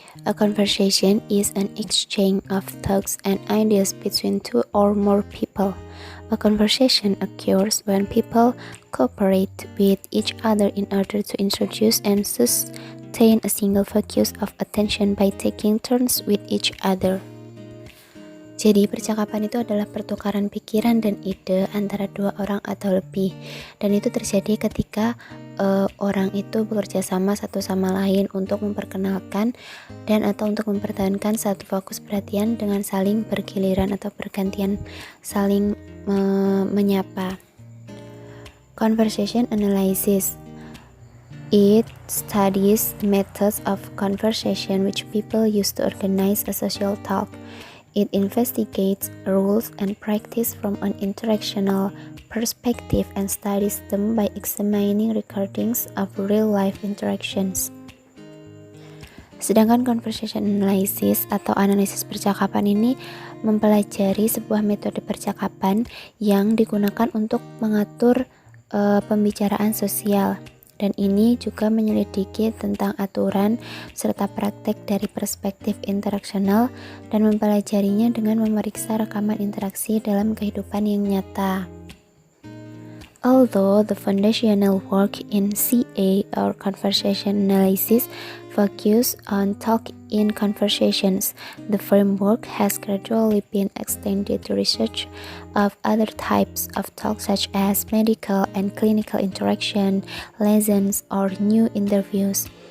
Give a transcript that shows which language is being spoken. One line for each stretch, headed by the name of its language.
English: A conversation is an exchange of thoughts and ideas between two or more people. A conversation occurs when people cooperate with each other in order to introduce and sustain a single focus of attention by taking turns with each other.
Indonesian: Jadi percakapan itu adalah pertukaran pikiran dan ide antara dua orang atau lebih, dan itu terjadi ketika orang itu bekerja sama satu sama lain untuk memperkenalkan dan atau untuk mempertahankan satu fokus perhatian dengan saling bergiliran atau bergantian saling menyapa.
English: Conversation analysis. It studies the methods of conversation which people use to organize a social talk. It investigates rules and practice from an interactional perspective and studies them by examining recordings of real-life interactions.
Indonesian: Sedangkan conversation analysis atau analisis percakapan ini mempelajari sebuah metode percakapan yang digunakan untuk mengatur pembicaraan sosial. Dan ini juga menyelidiki tentang aturan serta praktek dari perspektif interaksional dan mempelajarinya dengan memeriksa rekaman interaksi dalam kehidupan yang nyata.
English: Although the foundational work in CA or conversation analysis focus on talk in conversations, the framework has gradually been extended to research of other types of talk such as medical and clinical interaction, lessons, or new interviews.